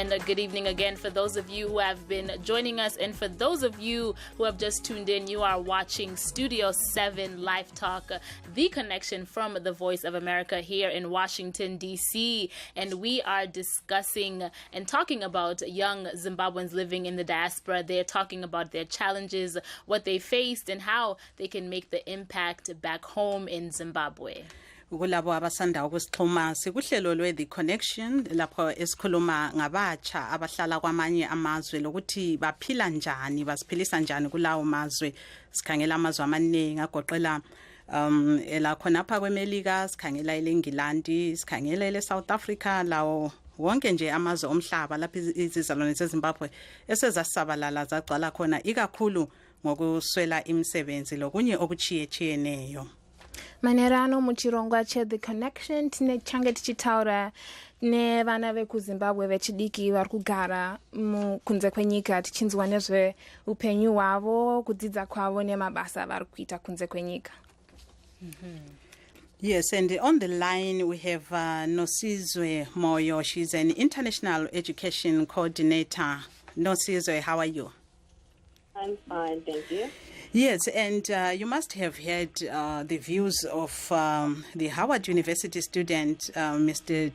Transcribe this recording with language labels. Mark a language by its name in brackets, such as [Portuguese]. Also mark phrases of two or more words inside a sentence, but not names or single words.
[English] good evening again for those of you who have been joining us, and for those of you who have just tuned in, you are watching Studio 7 Live Talk, the connection from the Voice of America here in Washington, D.C. And we are discussing and talking about young Zimbabweans living in the diaspora. They're talking about their challenges, what they faced, and how they can make the impact back home in Zimbabwe. [North Ndebele] Kulabo abasanda ukusixhuma sikuhlelo lwe The Connection lapho esikhuluma ngabatsha abahlala kwamanye amazwe lokuthi baphila njani, basiphilisa njani kulawo mazwe. Sikhangela amazwe amaningi agoqela la khonapha kweMelika, sikhangela eLengilandi, sikhangela eSouth Africa, lawo wonke nje amazwe omhlaba lapho izizalwane zeZimbabwe esezasabalala zagcwala khona ikakhulu ngokuswela imisebenzi lokunye okuchiyechiyeneyo. [Shona] Manerano muchirongwa che The Connection tinechange tichitaura nevana vekuZimbabwe vechidiki vari kugara kunze kwenyika tichinzwa nezve upenyu hwavo, kudzidza kwavo nemabasa vari kuita kunze kwenyika. [English] Yes, and on the line we have Nosizwe Moyo. She's an international education coordinator. Nosizwe, how are you? I'm fine, thank you. Yes, and you must have heard the views of the Howard University student, Mr.